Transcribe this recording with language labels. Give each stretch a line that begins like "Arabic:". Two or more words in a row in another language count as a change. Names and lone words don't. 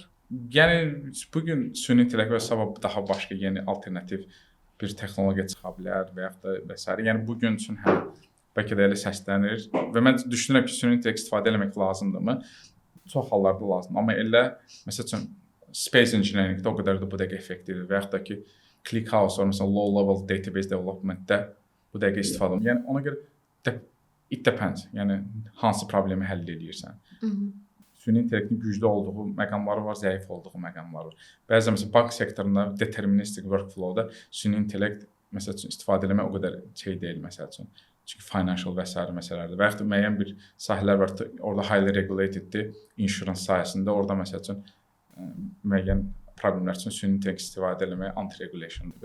Azerbaijani: Yəni bu gün süni intellekt və sabah daha başqa yeni alternativ bir texnologiya çıxa bilər və yaxud da və s. Yəni bu gün üçün bəlkə də elə səslənir və mən düşünürəm ki, süni intellekt istifadə etmək lazımdırmı? Çox hallarda lazımdır. Amma elə məsələn
English: space engineeringdə
Azerbaijani: o qədər də bu dəqiqə effektivdir və yaxud da ki, ClickHouse var məsələn
English: low level database developmentdə
Azerbaijani: bu dəqiqə istifadə olunur. Yəni ona görə
English: it depends.
Azerbaijani: Yəni hansı problemi həll edirsən. Süni intellektin güclü olduğu məqamları var, zəif olduğu məqamları var. Bəzən məsələn bank sektorunda deterministik workflow-da süni intellekt məsəl üçün istifadə etmək o qədər şey deyil məsəl üçün. Çünki financial və sair məsələlərdir. Və yaxud da müəyyən bir sahələr var, orada
English: highly regulateddir,
Azerbaijani: insurance sahəsində, orada məsəl üçün müəyyən problemlər üçün süni intellekt istifadə etmək anti-regulationdur.